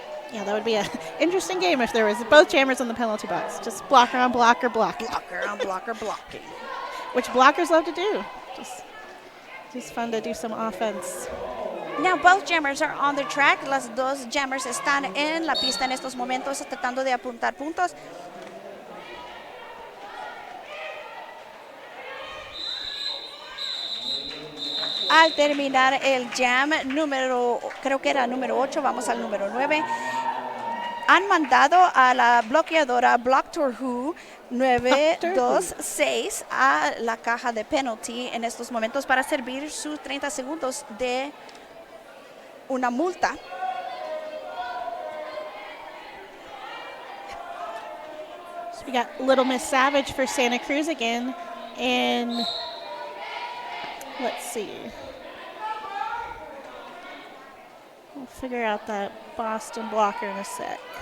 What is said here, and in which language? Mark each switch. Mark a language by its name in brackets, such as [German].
[English] Yeah, that would be an interesting game if there was both jammers on the penalty box. Just blocker on blocker, block. Blocker on blocker blocking. Which blockers love to do. Just fun to do some offense. Now both jammers are on the track. [Spanish] Las dos jammers están en la pista en estos momentos tratando de apuntar puntos. Al terminar el jam número, creo que era número 8, vamos al número 9, han mandado a la bloqueadora Doctor Who 926 a la caja de penalty en estos momentos para servir sus 30 segundos de una multa. [English] So we got Little Miss Savage for Santa Cruz again. And let's see. We'll figure out that Boston blocker in a sec.